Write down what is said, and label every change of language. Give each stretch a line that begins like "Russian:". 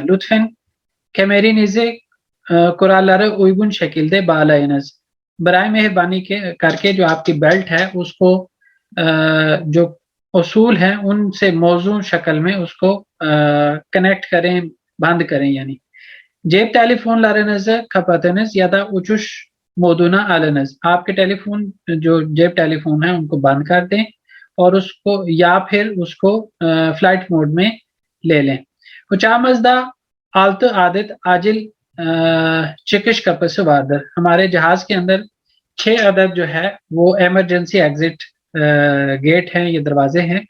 Turkish: lütfen kemerinizi kurallara uygun şekilde bağlayınız।
Hindi: बराए मेहरबानी के करके जो आपकी बेल्ट है उसको जो उसूल है उनसे मौजूद शक्ल में उसको कनेक्ट करें, बंद करें।
Turkish: यानी cep telefonlarınızı kapatınız ya da uçuş moduna alınız।
Hindi: आपके टेलीफोन जो जेब टेलीफोन है उनको बंद कर दें और उसको या फिर उसको फ्लाइट मोड में ले लें।
Turkish: Uçağımızda 6 adet acil çıkış kapısı vardır।
Hindi: हमारे जहाज के अंदर 6 अदद जो है वो इमरजेंसी एग्जिट गेट हैं, ये दरवाजे हैं।